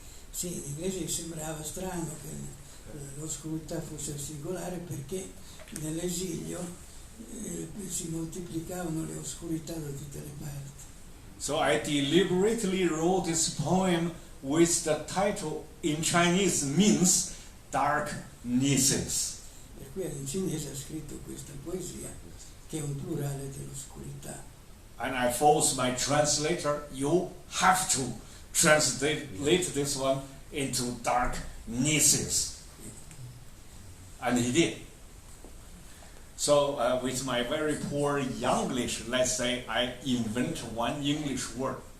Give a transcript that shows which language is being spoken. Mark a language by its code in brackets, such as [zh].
[it] Sì, in inglese sembrava strano che l'oscurità fosse singolare perché nell'esilio si moltiplicavano le oscurità da tutte le parti. [en] So I deliberately wrote this poem with the title in Chinese means dark nieces. [it] Per cui in cinese ha scritto questa poesia che è un plurale dell'oscurità. [en] And I forced my translator, you have to translate this one into dark nieces. And he did. So with my very poor Younglish, let's say I invent one English word.